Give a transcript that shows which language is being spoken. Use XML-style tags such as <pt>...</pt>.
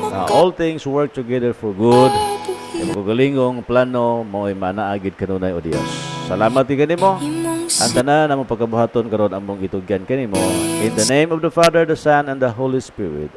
<en>All things work together for good.</en> <ceb>Imong galingong plano mo'y manaagid kanunay o Dios. Salamat e ginimo. Ang tanan ang pagkabuhaton karon ang mong itugyan kanimo.</ceb> <en>In the name of the Father, the Son, and the Holy Spirit.</en>